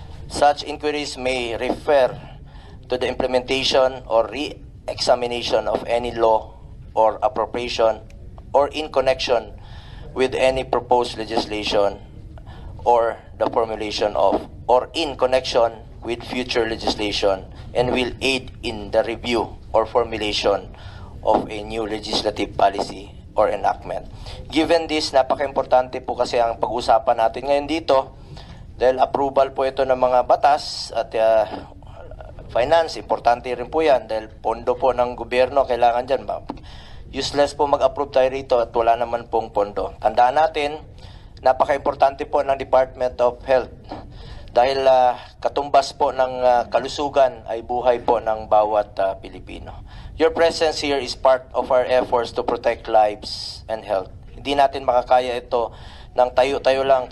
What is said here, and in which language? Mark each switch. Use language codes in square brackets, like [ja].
[en] Such inquiries may refer to the implementation or re-examination of any law or appropriation or in connection with any proposed legislation or the formulation of or in connection with future legislation and will aid in the review or formulation of a new legislative policy or enactment. [tl] Given this, napaka-importante po kasi ang pag-usapan natin ngayon dito dahil approval po ito ng mga batas at finance, importante rin po yan dahil pondo po ng gobyerno kailangan dyan. Useless po mag-approve tayo rito at wala naman pong pondo. Tandaan natin, napaka-importante po ng Department of Health dahil katumbas po ng kalusugan ay buhay po ng bawat Pilipino. [en] Your presence here is part of our efforts to protect lives and health. [tl] Hindi natin makakaya ito ng tayo-tayo lang.